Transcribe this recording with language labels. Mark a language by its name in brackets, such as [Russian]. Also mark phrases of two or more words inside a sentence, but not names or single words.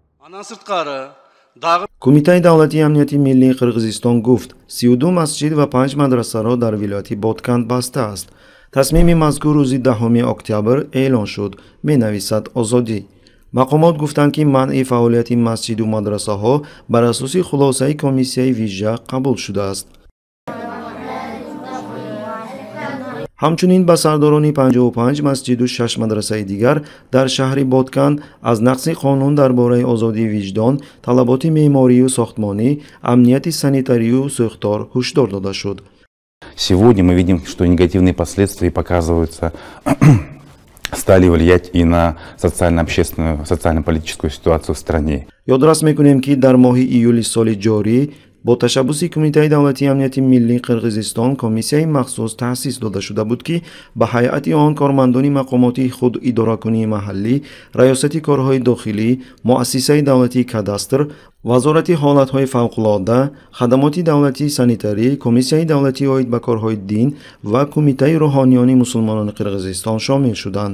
[Kyrgyz] Андан сырткары дагы [Tajik] Кумитаи давлатии амнияти миллии Қирғизистон гуфт 32 масҷид ва 5 мадрасаро дар вилояти Ботканд бастааст. Тасмими мазкур рӯзи 10 октябр эълон шуд, менависад Озодӣ. Мақомот гуфтанд ки манъи фаъолияти масҷиду мадрасаҳо бар асоси хулосаи комиссияи вижа қабул шудааст. ҳамчунин ба сардорони 55 масҷиду 6 мадрасаи дигар дар шаҳри Ботканд аз нақси қонун дар бораи озодии виҷдон, талаботи меъморию сохтмонӣ, амнияти санитарию сӯхтор ҳушдор дода шуд. [Russian] Сегодня мы видим, что негативные последствия показываются, стали влиять и на социально-общественную, социально-политическую ситуацию в стране. [Tajik] Ёдрас мекунем ки дар моҳи июли соли ҷорӣ бо ташаббуси Кумитаи давлатии амнияти миллии Қирғизистон комиссияи махсус таъсис дода шуда буд ки ба ҳайати он кормандони мақомоти худ идоракунии маҳаллӣ, раёсати корҳои дохилӣ, муассисаи давлатии кадастр, вазорати ҳолатҳои фавқулодда, хадамоти давлатии санитарӣ, комиссияи давлатии оид ба корҳои дин ва Кумитаи рӯҳониёни мусулмонони Қирғизистон шомил шуданд.